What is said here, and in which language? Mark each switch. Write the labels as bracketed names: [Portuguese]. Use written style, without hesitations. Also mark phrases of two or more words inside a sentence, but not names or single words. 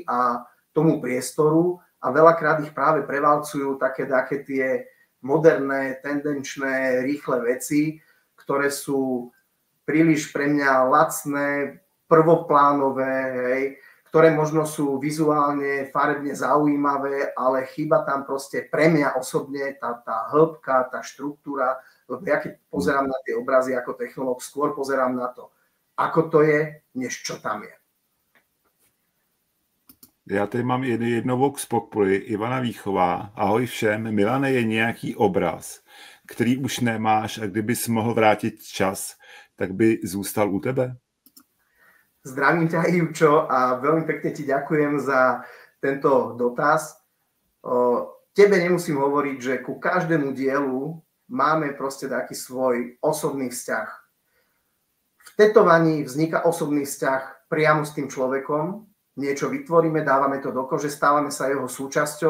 [Slovak] a tomu priestoru a veľakrát ich práve prevalcujú také tie moderné, tendenčné, rýchle veci, ktoré sú príliš pre mňa lacné, prvoplánové, hej, ktoré možno sú vizuálne, farebne zaujímavé, ale chýba tam proste pre mňa osobne tá hĺbka, tá štruktúra, lebo ja keď pozerám na tie obrazy ako technológ, skôr pozerám na to, ako to je, než čo tam je. [Czech] Já tady mám jednou k Spokpoli, Ivana Výchová. Ahoj všem, Milane, je nějaký obraz, který už nemáš a kdybys mohl vrátit čas, tak by zůstal u tebe? [Slovak] Zdravím ťa, Ivčo, a veľmi pekne ti ďakujem za tento dotaz. Tebe nemusím hovoriť, že ku každému dielu máme proste taký svoj osobný vzťah. V tetovaní vzniká osobný vzťah priamo s tým človekom, niečo vytvoríme, dávame to do kože, stávame sa jeho súčasťou.